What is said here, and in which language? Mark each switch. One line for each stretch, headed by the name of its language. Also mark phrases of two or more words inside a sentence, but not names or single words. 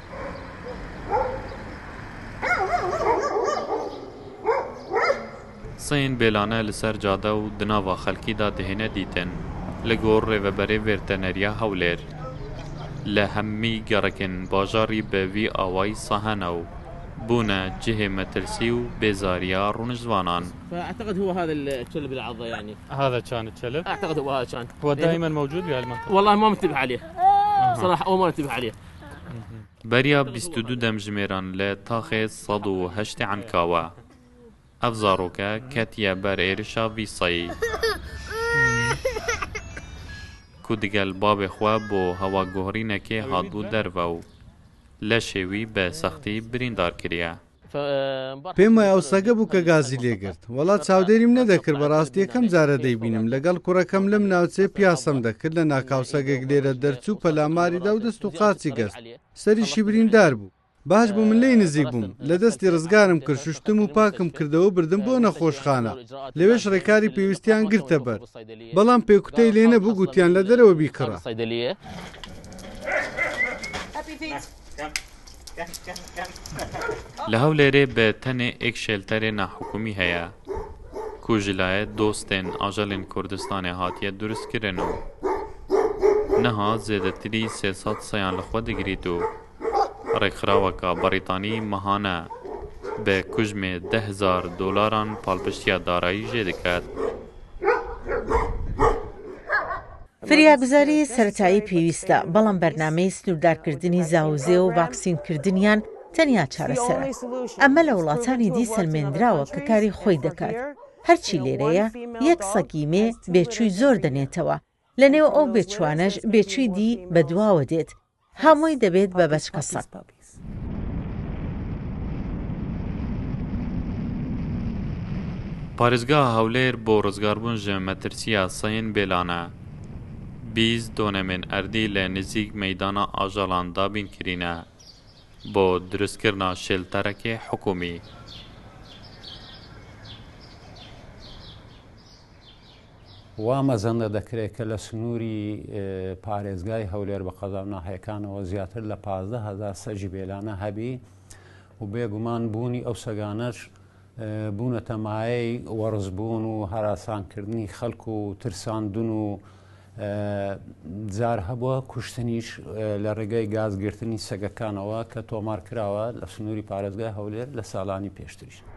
Kurdish: Seyên bêlane li ser cade û di nava xelkî da dihêne dîtin li gor rêveberê vêrteneriya Hewlêr. Li hemî gerekên bajarî bi vî awayî sahene û bûne cihê metirsî û bêzariya rûnijvanan.
Arabic: فاعتقد هو هذا الكلب العضه يعني هذا كان الكلب؟ اعتقد هو هذا كان هو دائما موجود بهالمنطقه؟ والله ما منتبه عليه صراحه اول مره انتبه عليه.
Kurdish: Beriya 22 demjimêran li taxê 108 Enkawe. Ev zaroke ketiye ber êrişa vî sayî. Ku digel babê xwe bo hewaguherînekê hatbû derve û leşê wî bi sextî birîndar kiriye.
Central Kurdish: پێم وایە ئەو سەگە بوو کە گازی لێگرت وڵات چاودێریم نەدەکرد بەڕاستی یەکەم جارە دەیبینم لەگەڵ کوڕەکەم لەم ناوچێ پیاسەم دەکرد لە ناکاو سەگێک لێرە دەرچوو پەلاماریدا و دەست و قاچی گەست سەریشی بریندار بوو باش بوو من لێی نزیک بووم لە دەستی ڕزگارم کرد شوشتم و پاکم کردەوە بردم بۆ نەخۆشخانە لەوێش ڕێکاری پێویستیان گرتە بەر بەڵام پێکوتەی لێ نەبوو گوتیان لە دەرەوە بیکڕە.
Kurdish: Li Hewlêrê bi tenê êk şêlterê nehukûmî heye ku ji layê dostên ajalên Kurdistanê hatiye durustkirin û niha zêdetirî 300 seyan li xwe digirît û Rêxiraveka Brîtanî mihane bi kujmê $10,000 palpiştiya darayî jê diket.
Central Kurdish: فریاگوزاری سەرەتایی پێویستە بەڵام بەرنامەی سنووردارکردنی زاوزێ و ڤاکسینکردنیان تەنیا چارەسەرە. ئەمە لە وڵاتانی دی سەلمێنراوە کە کاری خۆی دەکات. هەرچی لێرەیە یەک سەگیمێ بێچووی زۆر دەنێتەوە. لە نێو ئەو بێچوانەش بێچووی دی بەدواوە دێت. هەمووی دەبێت بە بەچکە سەگ.
Kurdish: Parêzgeha Hewlêr bo rizgarbûn ji metirsiya seyên bêlane 20 donemên erdî li nêzik meydana ajalan dabîn kirîne bo durustkirina şêlterekê hikûmî.
Central Kurdish: وا مەزەندە دەکرێت کە لە سنووری پارێزگای هەولێر بە قەزا ناحەکانەوە زیاتر لە 15,000 سەگی بێلانە هەبی و بێگومان بوونی ئەو سەگانەش بوونەتە مایەی وەڕزبوون و هەراسانکردنی خەڵک و ترساندون و جار هەبووە کوشتنیش لە ڕێگەی گازگرتنی سەگەکانەوە کە تۆمار کراوە لە سنووری پارێزگای هەولێر لە ساڵانی پێشتریش.